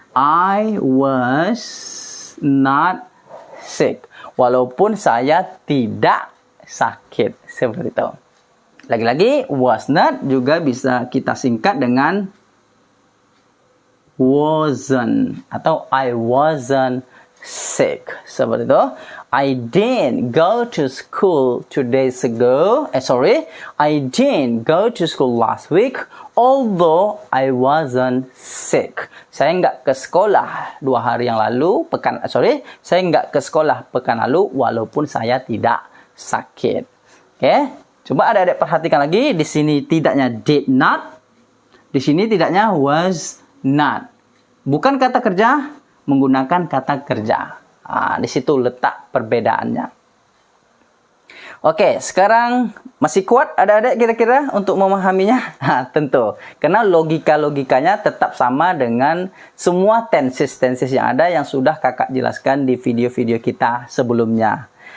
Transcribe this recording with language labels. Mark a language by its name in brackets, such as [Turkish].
[English] I was not sick. [Indonesian] Walaupun saya tidak sakit. Seperti itu. Lagi-lagi, was not juga bisa kita singkat dengan wasn't. Atau [English] I wasn't sick. Seperti itu. I didn't go to school 2 days ago. I didn't go to school last week. Although I wasn't sick. [Indonesian] Saya nggak ke sekolah 2 hari yang lalu. Saya nggak ke sekolah pekan lalu walaupun saya tidak sakit. Oke, coba adik-adik perhatikan lagi. Di sini tidaknya did not. Di sini tidaknya was not. Bukan kata kerja, menggunakan kata kerja. Di situ letak perbedaannya. Oke, sekarang masih kuat adik-adik kira-kira untuk memahaminya? Tentu. Karena logika-logikanya tetap sama dengan semua tenses yang ada yang sudah kakak jelaskan di video-video kita sebelumnya.